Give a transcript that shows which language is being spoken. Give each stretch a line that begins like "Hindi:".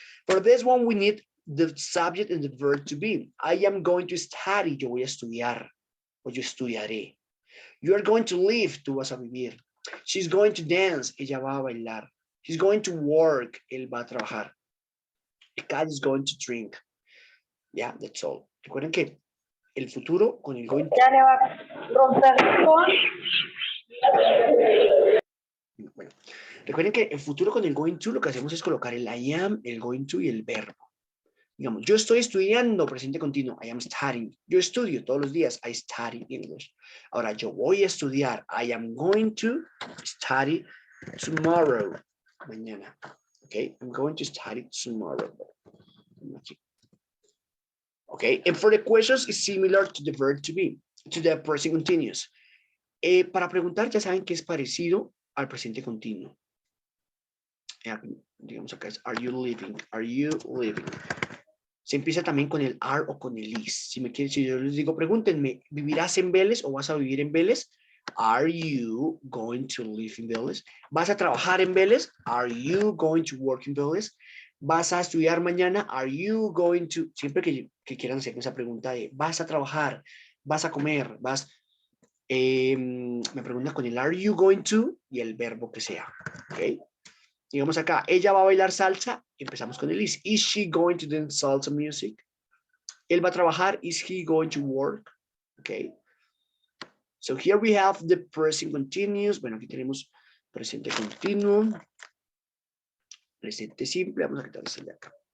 English: For this one, we need the subject and the verb to be. I am going to study,
Spanish: yo voy a estudiar, o yo estudiaré.
English: You are going to live,
Spanish: tú vas a vivir.
English: She's going to dance,
Spanish: ella va a bailar.
English: He's going to work,
Spanish: él va a trabajar.
English: The cat is going to drink. Yeah, that's all.
Spanish: Recuerden que el futuro con el going to... Ya le va a romper con... Bueno, recuerden que el futuro con el going to lo que hacemos es colocar el I am, el going to y el verbo. Digamos, yo estoy estudiando, presente continuo,
English: I am studying.
Spanish: Yo estudio todos los días,
English: I study English.
Spanish: Ahora, yo voy a estudiar,
English: I am going to study tomorrow.
Spanish: Mañana.
English: Okay, I'm going to study tomorrow. Okay, and for the questions, it's similar to the verb to be, to the present continuous.
Spanish: Para preguntar, ya saben que es parecido al presente continuo. Digamos acá es,
English: are you living? Are you living?
Spanish: Se empieza también con el are o con el is. Si yo les digo, pregúntenme, ¿vivirás en Vélez o vas a vivir en Vélez?
English: Are you going to live in Vélez?
Spanish: ¿Vas a trabajar en Vélez?
English: Are you going to work in Vélez?
Spanish: ¿Vas a estudiar mañana?
English: Are you going to...
Spanish: Siempre que quieran hacerme esa pregunta de, ¿vas a trabajar? ¿Vas a comer? Me preguntan con el are you going to y el verbo que sea. ¿Ok? Digamos acá, ella va a bailar salsa, empezamos con el is.
English: Is she going to dance salsa music?
Spanish: Él va a trabajar,
English: is he going to work? Okay. So here we have the present continuous.
Spanish: Bueno, aquí tenemos presente continuo. Presente simple. Vamos a quitar ese de acá.